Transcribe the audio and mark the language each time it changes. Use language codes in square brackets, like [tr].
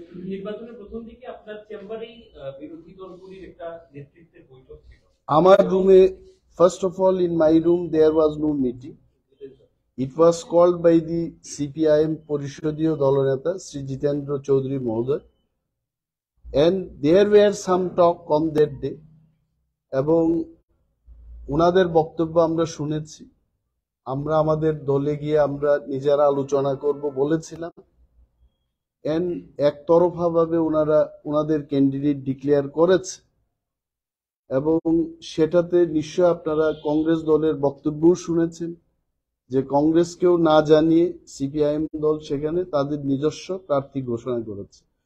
[bn] নির্বাচনের প্রথম দিকে আপনার চেম্বারেই বিরোধী দলগুলির একটা নেতৃত্বের বৈঠক ছিল। আমার রুমে, [en] First of all in my room there was no meeting. It was called by the CPIM [bn] পরিষদীয় দলনেতা [en] শ্রী জিতেন্দ্র চৌধুরী মহোদয়, and there were some talk on that day, [bn] এবং ওনাদের বক্তব্য আমরা শুনেছি। আমরা আমাদের দলে গিয়ে আমরা নিজেরা আলোচনা করব বলেছিলাম, and একতরফা ভাবে ওনারা ওনাদের ক্যান্ডিডেট ডিক্লেয়ার করেছে, এবং সেটাতে নিশ্চয় আপনারা কংগ্রেস দলের বক্তব্যও শুনেছেন যে কংগ্রেসকেও না জানিয়ে সিপিআইএম দল সেখানে তাদের নিজস্ব প্রার্থী ঘোষণা করেছে।